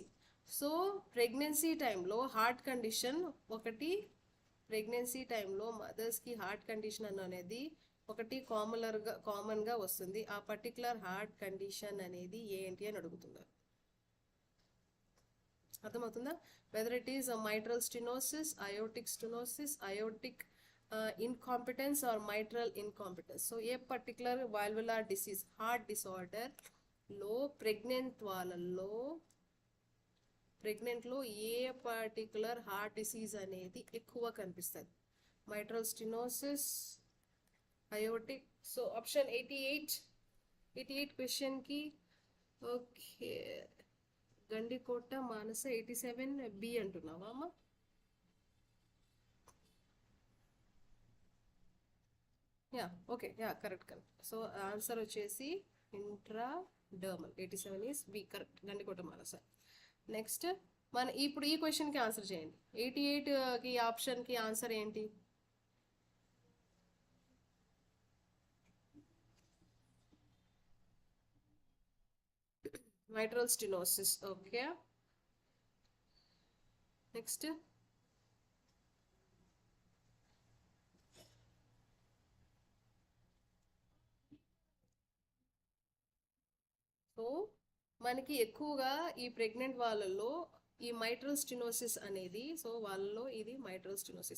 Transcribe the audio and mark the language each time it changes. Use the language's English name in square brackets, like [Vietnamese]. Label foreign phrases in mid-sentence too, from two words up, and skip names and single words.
[Telugu] సో ప్రెగ్నెన్సీ టైంలో [English] heart condition [Telugu] ఒకటి, ప్రెగ్నెన్సీ టైంలో మదర్స్కి [English] heart condition [Telugu] అనేది ఒకటి కామన్గా వస్తుంది. ఆ [English] particular heart condition [Telugu] అనేది ఏంటి అని అడుగుతున్నారు. అర్థమవుతుందా? [English] whether it is mitral stenosis, aortic stenosis, aortic incompetence or mitral incompetence. [Telugu] సో ఏ పర్టికులర్ [English] valvular disease, heart disorder [Telugu] లో ప్రెగ్నెంట్లో ఏ పర్టికులర్ [English] heart disease [Telugu] అనేది ఎక్కువ కనిపిస్తుంది, [English] mitral stenosis, aortic. [Telugu] సో ఆప్షన్ 88 క్వశ్చన్కి ఓకే. గండికోట మానస 87B అంటున్నావా అమ్మ? [English] okay, correct. [Telugu] సో ఆన్సర్ వచ్చేసి ఇంట్రాడర్మల్. [English] 87 is B, correct, గండికోట మానస. [Telugu] నెక్స్ట్ ఇప్పుడు ఈ క్వశ్చన్కి ఆన్సర్ చేయండి. 88కి ఆప్షన్కి ఆన్సర్ ఏంటి? [English] mitral stenosis. Okay, next, [Telugu] సో మనకి ఎక్కువగా ఈ ప్రెగ్నెంట్ వాళ్ళలో ఈ [English] mitral stenosis [Telugu] అనేది, సో వాళ్ళలో ఇది [English] mitral stenosis.